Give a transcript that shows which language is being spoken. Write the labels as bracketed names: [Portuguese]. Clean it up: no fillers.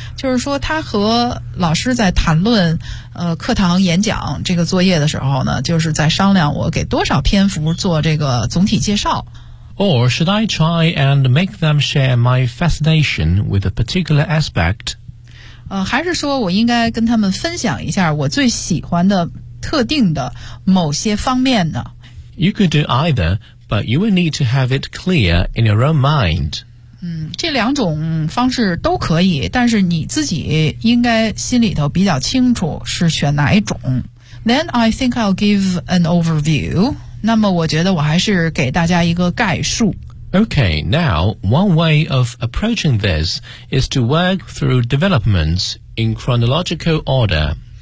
[Chinese] 就是说，他和老师在谈论课堂演讲这个作业的时候呢，就是在商量我给多少篇幅做这个总体介绍。 [English] Or should I try and make them share my fascination with a particular aspect？ [Chinese] 还是说我应该跟他们分享一下我最喜欢的？特定的某些方面呢 [English] You could do either, but you will need to have it clear in your own mind. [Chinese] 这两种方式都可以，但是你自己应该心里头比较清楚是选哪一种。 [English] Then I think I'll give an overview. [Chinese] 那么我觉得我还是给大家一个概述。 [English] Okay, now, one way of approaching this is to work through developments in chronological order.